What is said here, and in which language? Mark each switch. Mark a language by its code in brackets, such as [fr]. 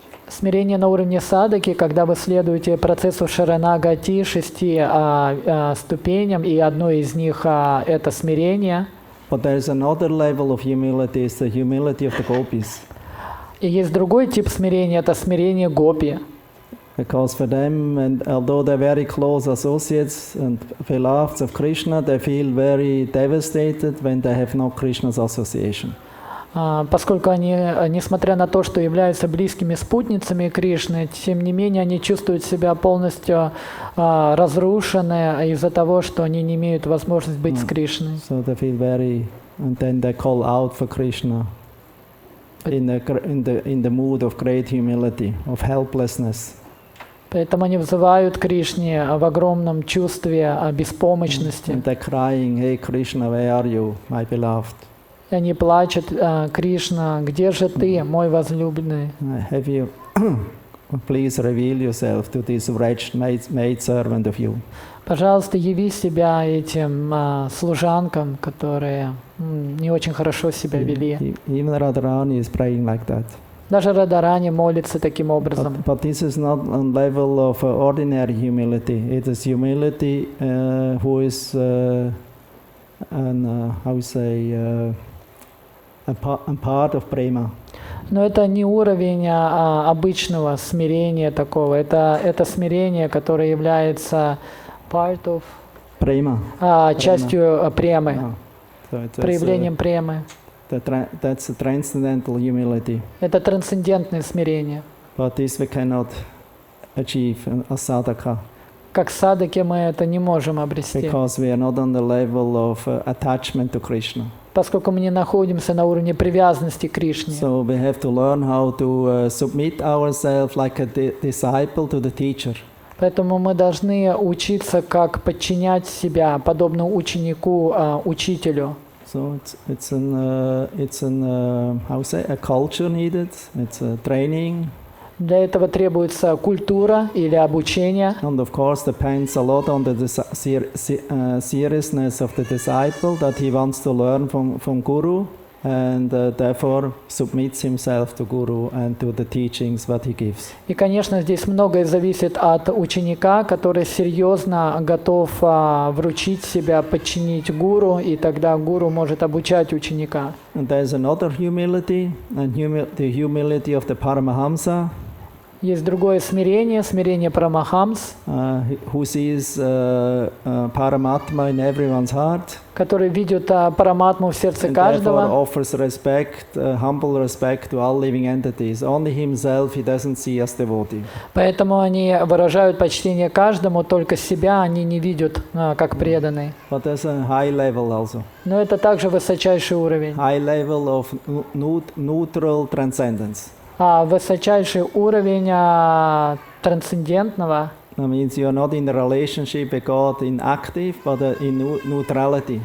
[ru] Смирение на уровне садаки, когда вы следуете процессу шаранагати, 6 ступеням, и одно из них это смирение. [en] But there is another level of humility, is the humility of the gopis. [ru] И есть другой тип смирения, это смирение гопи. [en] Because for them, and although they're very close associates and beloveds of Krishna, they feel very devastated when they have no Krishna's association. [ru] Поскольку они, несмотря на то, что являются близкими спутницами Кришны, тем не менее они чувствуют себя полностью разрушены из-за того, что они не имеют возможности быть с Кришной. [en] So they feel very, and then they call out for Krishna in the mood of great humility, of helplessness. [ru] Поэтому они взывают к Кришне в огромном чувстве беспомощности. [en] And they're crying, "Hey Krishna, where are you, my beloved?" [ru] И они плачут: Кришна, где же ты, мой возлюбленный? [en] Have you please reveal yourself to this wretched maid servant of you? [ru] Пожалуйста, яви себя этим служанкам, которые не очень хорошо себя вели. [en] Even Radharani is praying like that. [ru] Даже Радарани молится таким образом. [en] But this is not on level of ordinary humility. It is humility who is how we say a part of prema. [ru] Но это не уровень обычного смирения такого. Это смирение, которое является [en] part of prema. [ru] Частью премы, [en] So [ru] проявлением премы. [en] That's a transcendental humility. [ru] Это трансцендентное смирение. [en] But this we cannot achieve as sadhaka. [ru] Как садаки мы это не можем обрести. [en] Because we are not on the level of attachment to Krishna. [ru] Поскольку мы не находимся на уровне привязанности к Кришне. [en] So we have to learn how to submit ourselves like a disciple to the teacher. [ru] Поэтому мы должны учиться, как подчинять себя, подобно ученику учителю. [en] So it's how say a culture needed. It's a training. [ru] Для этого требуется культура или обучение. [en] And of course depends a lot on the seriousness of the disciple that he wants to learn from Guru, and therefore submits himself to Guru and to the teachings what he gives. [ru] И, конечно, здесь многое зависит от ученика, который серьезно готов вручить себя, подчинить гуру, и тогда гуру может обучать ученика. [en] And there's another humility, and the humility of the Paramahamsa. [ru] Есть другое смирение, смирение Парамахамс, [en] who sees Paramatma in everyone's heart, [ru] который видит Параматму в сердце [en] and [ru] каждого. [en] therefore offers respect, humble respect to all living entities. Only himself he doesn't see as devotee. [ru] Поэтому они выражают почтение каждому, только себя они не видят как преданные. [en] But there's a high level also. [ru] Но это также высочайший уровень. [en] High level of neutral transcendence. [ru] Высочайший уровень трансцендентного. [en] That means you are not in a relationship with God in active, but in neutrality.